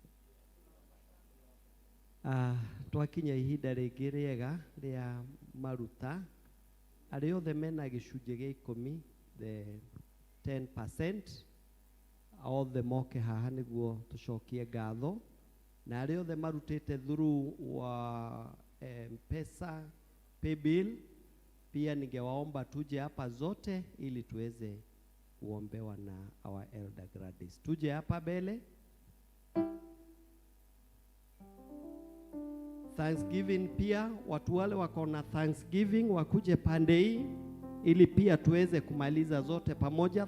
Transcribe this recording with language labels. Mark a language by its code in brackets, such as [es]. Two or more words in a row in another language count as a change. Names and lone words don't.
[ki] Twakinya ihinda rĩngĩ rĩega rĩa maruta. Arĩa othe mena gĩcunjĩ gĩa 10, [en] the 10%, [ki] othe moke haha nĩguo tũcokie ngatho. Na arĩa othe marutĩte [sw] through wa M-Pesa, Paybill, pia ningewaomba tuje hapa zote ili tuweze kuombewa na [en] our Elder [sw] Gladys. Tuje hapa mbele. Thanksgiving pia watu wale wako na Thanksgiving wakuje pande hii ili pia tuweze kumaliza zote pamoja.